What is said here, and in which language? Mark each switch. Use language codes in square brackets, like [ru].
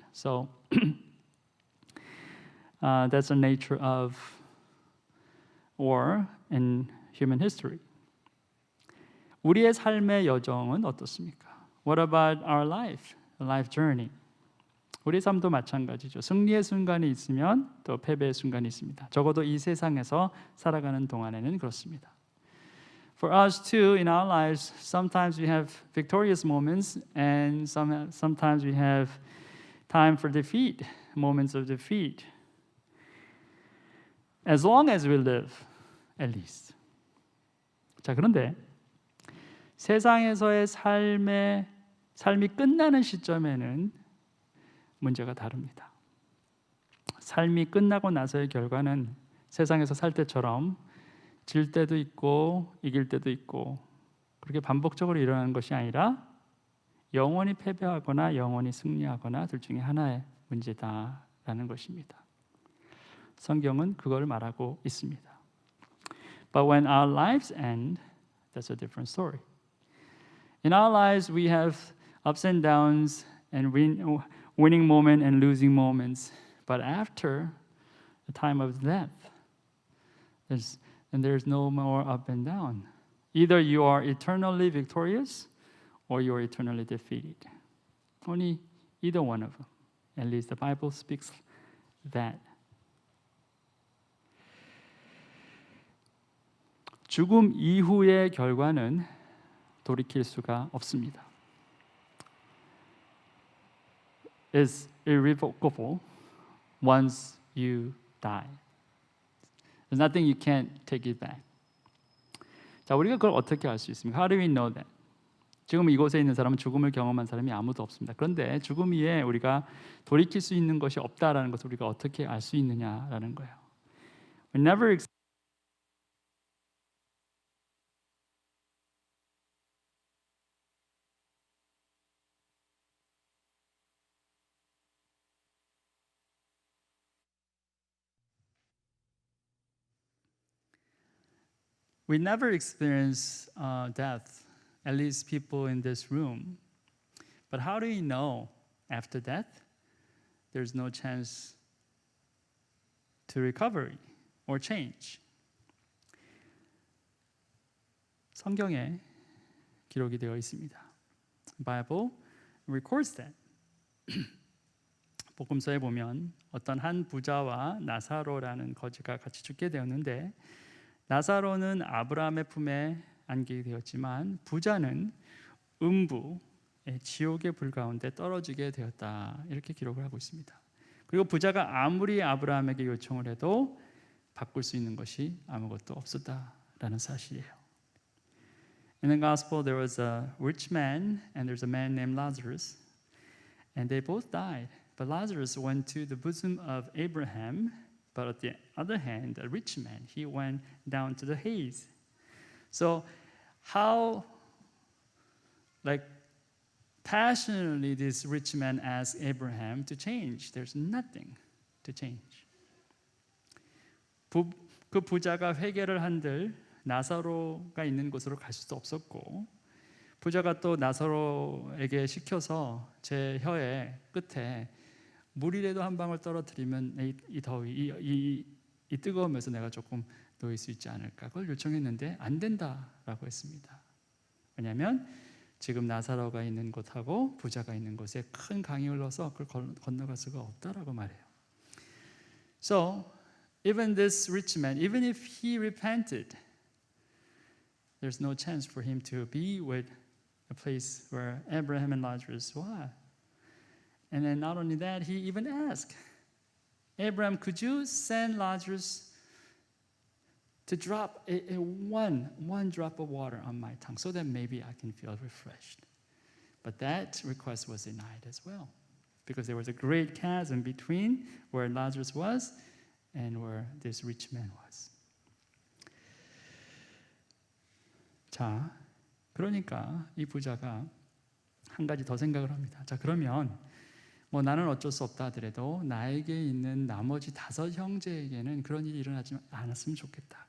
[en] So that's the nature of war in human history. [ko] 우리의 삶의 여정은 어떻습니까? [en] What about our life journey? [ko] 우리 삶도 마찬가지죠. 승리의 순간이 있으면 또 패배의 순간이 있습니다. 적어도 이 세상에서 살아가는 동안에는 그렇습니다. [en] For us too, in our lives, sometimes we have victorious moments, and sometimes we have time for defeat, moments of defeat. As long as we live, at least. [ko] 자, 그런데 세상에서의 삶이 끝나는 시점에는 문제가 다릅니다. 삶이 끝나고 나서의 결과는 세상에서 살 때처럼 질 때도 있고 이길 때도 있고 그렇게 반복적으로 일어나는 것이 아니라 영원히 패배하거나 영원히 승리하거나 둘 중에 하나의 문제다라는 것입니다. 성경은 그걸 말하고 있습니다. [en] But when our lives end, that's a different story. In our lives, we have ups and downs and winning moment and losing moments. But after the time of death, there's no more up and down. Either you are eternally victorious or you are eternally defeated. Only either one of them. At least the Bible speaks that. [ko] 죽음 이후의 결과는 돌이킬 수가 없습니다. [en] Is irrevocable once you die. There's nothing you can't take it back. [ko] 자, 우리가 그걸 어떻게 알 수 있습니까? [en] How do we know that? [ko] 지금 이곳에 있는 사람은 죽음을 경험한 사람이 아무도 없습니다. 그런데 죽음 위에 우리가 돌이킬 수 있는 것이 없다라는 것을 우리가 어떻게 알 수 있느냐라는 거예요. [en] We never experience death, at least people in this room. But how do we know after death there's no chance to recovery or change? [ko] 성경에 기록이 되어 있습니다. [en] Bible records that. [ko] 복음서에 보면 어떤 한 부자와 나사로라는 거지가 같이 죽게 되었는데 나사로는 아브라함의 품에 안기게 되었지만 부자는 음부의 지옥의 불 가운데 떨어지게 되었다. 이렇게 기록을 하고 있습니다. 그리고 부자가 아무리 아브라함에게 요청을 해도 바꿀 수 있는 것이 아무것도 없었다라는 사실이에요. [en] In the gospel there was a rich man and there's a man named Lazarus and they both died. But Lazarus went to the bosom of Abraham. But on the other hand, the rich man, he went down to the Hades. So how passionately this rich man asked Abraham to change. There's nothing to change. [ko] 그 부자가 회개를 한들 나사로가 있는 곳으로 갈 수도 없었고 부자가 또 나사로에게 시켜서 제 혀의 끝에 물이라도 한 방울 떨어뜨리면 이 더위, 이 뜨거우면서 내가 조금 놓일 수 있지 않을까? 그걸 요청했는데 안 된다라고 했습니다. 왜냐하면 지금 나사로가 있는 곳하고 부자가 있는 곳에 큰 강이 흘러서 그걸 건너갈 수가 없다라고 말해요. [en] So even this rich man, even if he repented, there's no chance for him to be with a place where Abraham and Lazarus were. And then not only that, he even asked, Abraham, could you send Lazarus to drop one drop of water on my tongue so that maybe I can feel refreshed? But that request was denied as well because there was a great chasm between where Lazarus was and where this rich man was. [ko] 자, 그러니까 이 부자가 한 가지 더 생각을 합니다. 자, 그러면 뭐 나는 어쩔 수 없다 하더라도 나에게 있는 나머지 5 형제에게는 그런 일이 일어나지 않았으면 좋겠다.